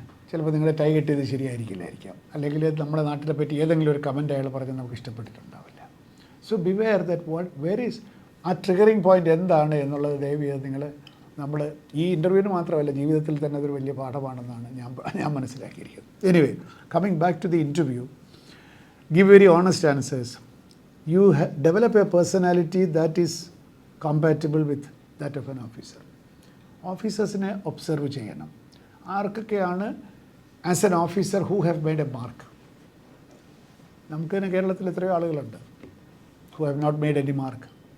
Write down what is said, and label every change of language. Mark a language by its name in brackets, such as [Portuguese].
[Malayalam] ചിലപ്പോൾ നിങ്ങളെ ടൈ കെട്ടിയത് ശരിയായിരിക്കില്ലായിരിക്കാം, അല്ലെങ്കിൽ നമ്മുടെ നാട്ടിലെ പറ്റി ഏതെങ്കിലും ഒരു കമൻറ്റ് അയാൾ പറഞ്ഞ് നമുക്ക് ഇഷ്ടപ്പെട്ടിട്ടുണ്ടാവില്ല. [English] so beware that where is ആ triggering point [Malayalam] എന്താണ് എന്നുള്ളത് ദയവ് ചെയ്ത് നമ്മൾ ഈ ഇൻ്റർവ്യൂവിന് മാത്രമല്ല, ജീവിതത്തിൽ തന്നെ അതൊരു വലിയ പാഠമാണെന്നാണ് ഞാൻ മനസ്സിലാക്കിയിരിക്കുന്നത്. [English] Anyway, coming back to the interview, give very honest answers. You develop a personality that is compatible with that of an officer. [Malayalam] ഓഫീസേഴ്സിനെ observe ചെയ്യണം. ആർക്കൊക്കെയാണ് [English] As an officer who have made a mark. [Malayalam] നമുക്ക് തന്നെ കേരളത്തിൽ എത്രയോ ആളുകളുണ്ട് [English] Who have not made any mark.